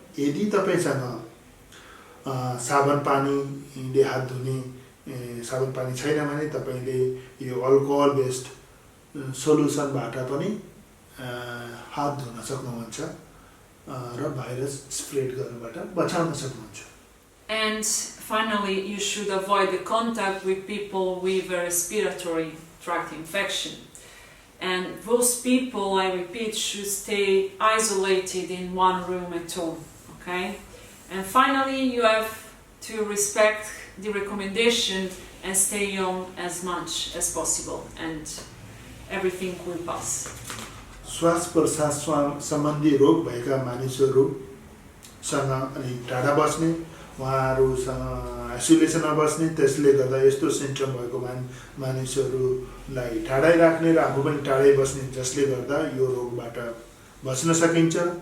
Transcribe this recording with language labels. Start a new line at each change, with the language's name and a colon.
Nepali: यदि तपाईसँग साबुन पानीले हात धुने साबुन पानी छैन भने तपाईले यो अल्कोहल बेस्ड सोलुसनबाट पनि हात धुन सक्नुहुन्छ र भाइरस स्प्रेड गर्नबाट बचाउन सक्नुहुन्छ।
English: And finally, you should avoid the contact with people with respiratory tract infection. And those people, I repeat, should stay isolated in one room at home. Okay? And finally, you have to respect the recommendation and stay home as much as possible, and everything will pass.
Nepali: श्वास प्रश्वास सम्बन्धी रोग भएका मानिसहरूसँग अनि टाढा बस्ने, उहाँहरूसँग आइसोलेसनमा बस्ने, त्यसले गर्दा यस्तो सिम्पटम भएको मानिसहरूलाई टाढै राख्ने र आफू पनि टाढै बस्ने, जसले गर्दा यो रोगबाट बच्न सकिन्छ।